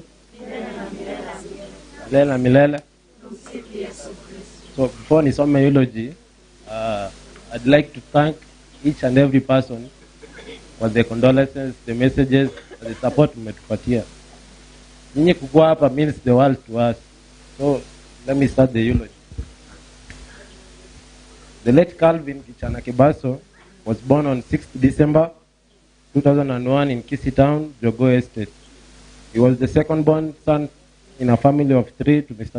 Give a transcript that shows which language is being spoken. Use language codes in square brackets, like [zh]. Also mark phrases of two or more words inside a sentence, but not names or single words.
[sw] Milele na milele. [en] So before nisome eulogy, I'd like to thank each and every person for the condolences, the messages, and the support mmetupatia. [sw] Ninyi kukua hapa [en] means the world to us. So let me start the eulogy. The late Calvin Kichana Kebaso was born on 6th December 2001 in Kisii Town, Jogoo Estate. He was the second born son in a family of 3 to Mr.